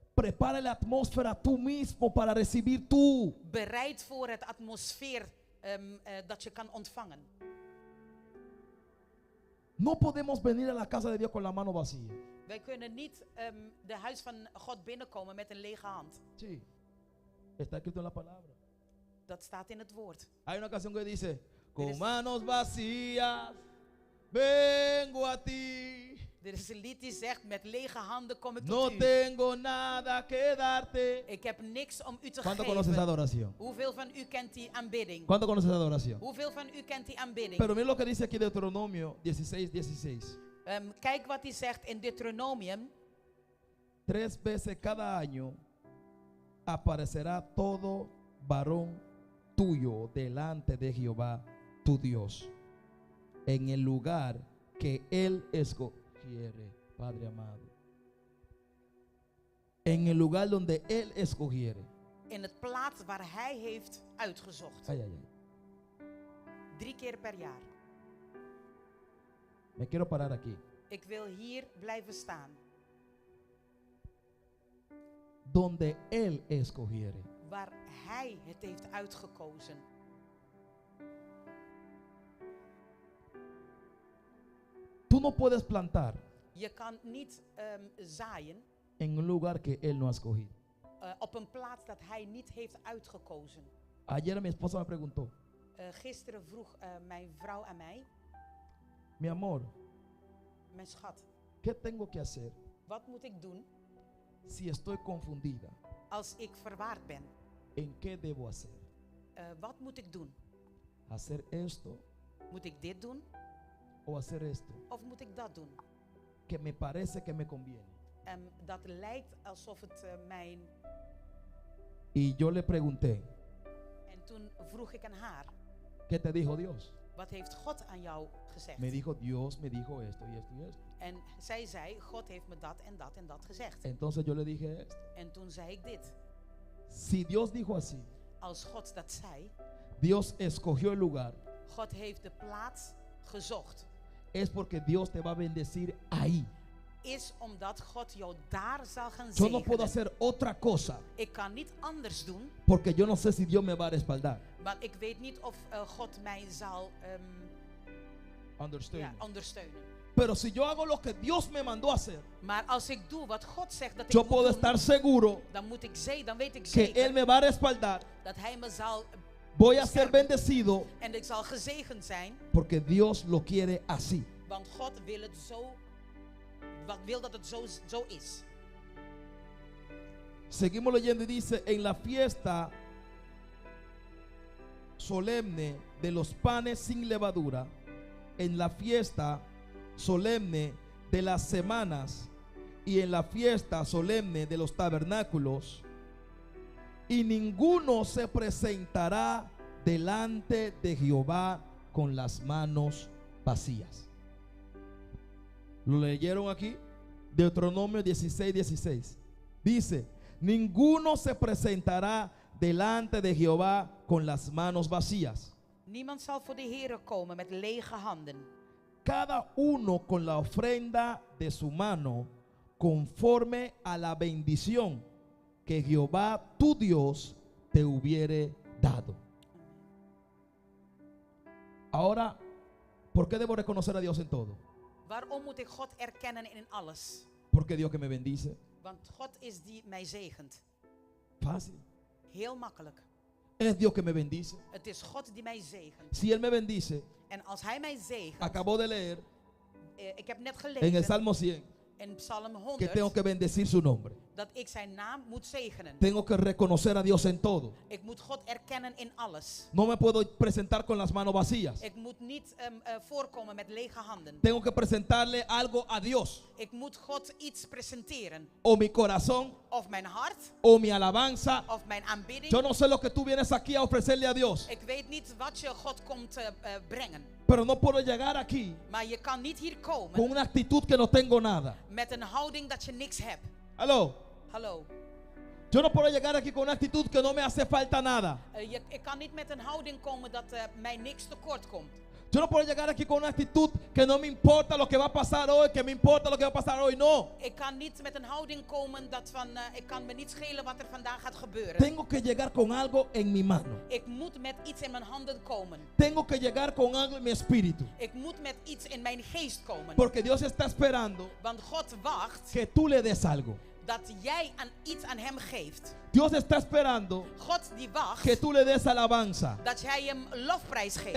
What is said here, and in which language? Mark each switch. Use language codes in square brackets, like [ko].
[es] Prepara la atmósfera tú mismo para recibir tú. [nl] Bereid voor het atmosfeer dat je kan ontvangen. [es] No podemos venir a la casa de Dios con la mano vacía. [nl] Wij kunnen niet de huis van God binnenkomen met een lege hand. [es] Sí. Está escrito en la palabra. [nl] Dat staat in het woord. [es] Hay una canción que dice, con [nl] is- [es] manos vacías vengo a ti. [nl] Er is een lied die zegt, met lege handen kom ik [es] No [nl] tot u. [es] tengo nada que darte. [nl] Ik heb niks om u te [es] ¿Cuánto conoces esa [nl] geven. [es] adoración? [nl] Hoeveel van u kent die aanbidding? [es] ¿Cuánto conoces esa adoración? [nl] Hoeveel van u kent die aanbidding? [es] Pero mira lo que dice aquí Deuteronomio 16:16. [nl] Kijk wat hij zegt in Deuteronomium. [es] 3 veces cada año aparecerá todo varón tuyo delante de Jehová tu Dios en el lugar que Él escogiere, Padre amado. En el lugar donde Él escogiere. [nl] In het plaats waar hij heeft uitgezocht. [es] Ay, ay, ay. [nl] 3 keer per jaar. [es] Me quiero parar aquí. [nl] Ik wil hier blijven staan. [es] Donde Él escogiere. [nl] Waar hij het heeft uitgekozen. [es] Tú no puedes plantar [nl] Je kan niet zaaien [es] en un lugar que Él no ha escogido. [nl] op een plaats dat hij niet heeft uitgekozen. [es] Ayer mi esposa me preguntó, [nl] Gisteren vroeg mijn vrouw aan mij, [es] mi amor, [nl] mijn schat, [es] ¿qué tengo que hacer [nl] wat moet ik doen [es] si estoy confundida? [nl] als ik verwaard ben? [es] ¿En qué debo hacer? [nl] Wat moet ik doen? [es] ¿Hacer esto [nl] Moet ik dit doen [es] o hacer esto? [nl] of moet ik dat doen? [es] Que me parece que me conviene. [nl] Dat lijkt alsof het mijn... [es] Y yo le pregunté, [nl] En toen vroeg ik aan haar, [es] ¿qué te dijo Dios? [nl] wat heeft God aan jou gezegd? [es] Me dijo, Dios me dijo esto y esto y esto. [nl] En zij zei, God heeft me dat en dat en dat gezegd. [es] Entonces yo le dije esto. [nl] En toen zei ik dit. [es] Si Dios dijo así, [nl] Als God dat zei, [es] Dios escogió el lugar, [nl] God heeft de plaats gezocht. [es] es porque Dios te va a bendecir ahí. [nl] Is omdat God jou daar zal gaan [es] Yo no puedo hacer otra cosa [nl] Ik kan niet anders doen, [es] porque yo no sé si Dios me va a respaldar. [nl] want ik weet niet of God mij zal ondersteunen. [es] Pero si yo hago lo que Dios me mandó a hacer, [nl] Maar als ik doe wat God zegt dat [es] yo [nl] ik [es] puedo [nl] moet doen, [es] estar seguro [nl] dan weet ik [es] que [nl] zeker [es] Él me va a respaldar. [nl] dat Hij me zal [es] Voy a ser bendecido [nl] en ik zal gezegend zijn, [es] porque Dios lo quiere así. [nl] want God wil het zo, wil dat het zo is. [es] Seguimos leyendo y dice, en la fiesta solemne de los panes sin levadura, en la fiesta solemne de las semanas y en la fiesta solemne de los tabernáculos, y ninguno se presentará delante de Jehová con las manos vacías. ¿Lo leyeron aquí? Deuteronomio 16:16. Dice, ninguno se presentará delante de Jehová con las manos vacías. [nl] Niemand zal voor de Heere komen met lege handen. [es] Cada uno con la ofrenda de su mano, conforme a la bendición que Jehová tu Dios te hubiere dado. Ahora, ¿por qué debo reconocer a Dios en todo? [nl] Waarom moet ik God erkennen in alles? [es] Porque Dios que me bendice. [nl] Want God is die mij zegent. [es] Fácil. [nl] Heel makkelijk. [es] Es Dios que me bendice. [nl] Het is God die mij zegent. [es] Si Él me bendice, [nl] En als Hij mij zegent, [es] acabo de leer [nl] ik heb net [es] en el [nl] gelezen [es] Salmo 100 [nl] in Psalm [es] que tengo [nl] 100 [es] que bendecir su nombre. [nl] Dat ik zijn naam moet zegenen. [es] Tengo que reconocer a Dios en todo. [nl] Ik moet God erkennen in alles. [es] No me puedo presentar con las manos vacías. [nl] Ik moet niet voorkomen met lege handen. [es] Tengo que presentarle algo a Dios. [nl] Ik moet God iets presenteren. [es] O mi corazón, [nl] Of mijn hart, [es] o mi alabanza. [nl] of mijn aanbidding. [es] Yo no sé lo que tú vienes aquí a ofrecerle a Dios. [nl] Ik weet niet wat je God komt brengen. [es] Pero no puedo llegar aquí [nl] Maar je kan niet hier komen [es] con una actitud que no tengo nada. [nl] met een houding dat je niks hebt. [es] Aló. [nl] Hallo. [es] Yo no puedo llegar aquí con una actitud que no me hace falta nada. [nl] Ik kan niet met een houding komen dat mij niks tekort komt. [es] Yo no puedo llegar aquí con una actitud que no me importa lo que va a pasar hoy, que me importa lo que va a pasar hoy. No. [nl] Ik kan niet met een houding komen dat van ik kan me niet schelen wat er vandaag gaat gebeuren. [es] Tengo que llegar con algo en mi mano. [nl] Ik moet met iets in mijn handen komen. [es] Tengo que llegar con algo en mi espíritu. [nl] Ik moet met iets in mijn geest komen. [es] Porque Dios está esperando [nl] Want God wacht [es] que tú le des algo. [nl] dat jij iets aan hem geeft. [es] Dios está esperando [nl] God die wacht [es] que tú le des alabanza. [nl] dat jij hem lofprijs geeft.